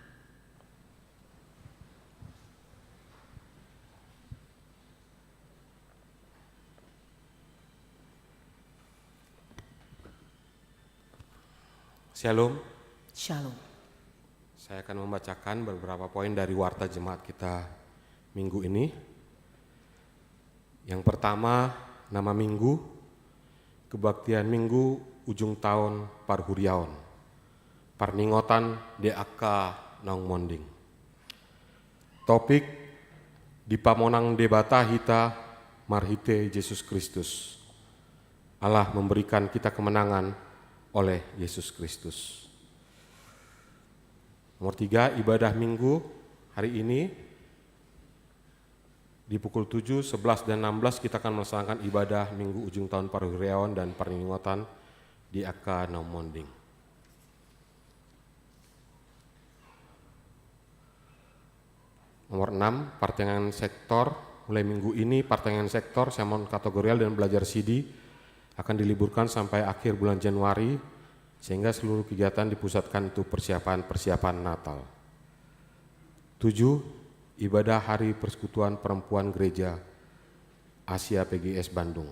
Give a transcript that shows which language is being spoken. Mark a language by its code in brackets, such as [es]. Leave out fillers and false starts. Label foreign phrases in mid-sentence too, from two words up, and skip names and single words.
[id] Shalom. Shalom. Saya akan membacakan beberapa poin dari warta jemaat kita minggu ini. Yang pertama, nama minggu, kebaktian minggu ujung tahun Parhuriaon, Parningotan DAK Naung Monding. [bbc] Topik, Dipamonang debata hita marhite Yesus Kristus. [id] Allah memberikan kita kemenangan oleh Yesus Kristus. Nomor 3, ibadah minggu hari ini di pukul 7, 11, dan 16 kita akan melaksanakan ibadah minggu ujung tahun Parhuriaon dan Parningotan di AK Naung Monding. Nomor 6, pertengahan sektor. Mulai minggu ini pertengahan sektor, sermon kategorial dan belajar CD akan diliburkan sampai akhir bulan Januari, sehingga seluruh kegiatan dipusatkan untuk persiapan Natal. 7, ibadah Hari Persekutuan Perempuan Gereja Asia PGS Bandung.